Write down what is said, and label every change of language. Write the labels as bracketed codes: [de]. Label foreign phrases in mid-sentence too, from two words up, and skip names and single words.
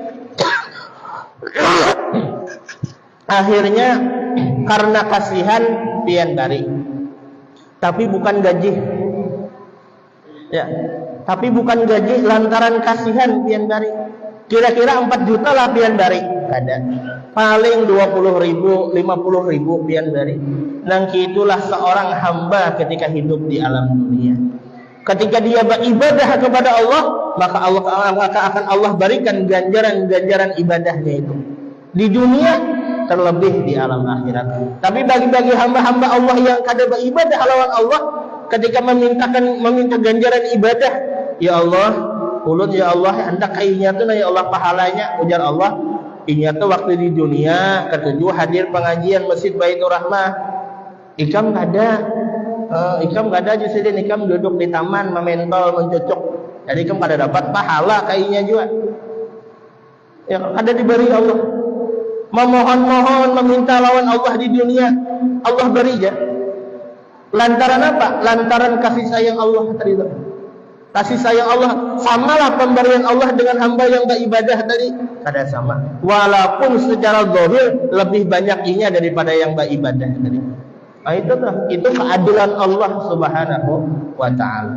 [bjn] Akhirnya karena kasihan pian bari. Tapi bukan gaji. Ya, tapi bukan gaji lantaran kasihan pian bari. Kira-kira 4 juta lah pian bari. Kada. Paling 20.000, 50.000 pian bari. [id] Nang itulah seorang hamba ketika hidup di alam dunia. Ketika dia beribadah kepada Allah, maka akan Allah berikan ganjaran ibadahnya itu di dunia, terlebih di alam akhirat. Tapi bagi hamba-hamba Allah yang [bjn] kada beribadah lawan [id] Allah, ketika meminta ganjaran ibadah, [ar] يا الله, [bjn] ulun [ar] يا الله, [bjn] hendak kainya tu [ar] يا الله [bjn] pahalanya, ujar Allah, inya tu waktu di dunia ketujuh hadir pengajian Masjid Baitur Rahmah, ikam kada justru ikam duduk di taman mementol mencocok, jadi ikam kada dapat pahala kainya juga. Ya kada diberi Allah. [id] Memohon-mohon meminta lawan Allah di dunia, Allah beri ya. Lantaran apa? Lantaran kasih sayang Allah tadi itu. Kasih sayang Allah, samalah pemberian Allah dengan hamba yang beribadah tadi, [bjn] kada sama. [id] Walaupun secara zahir lebih banyak inya daripada yang beribadah tadi. Nah, itu keadilan Allah [ar] سبحانه وتعالى.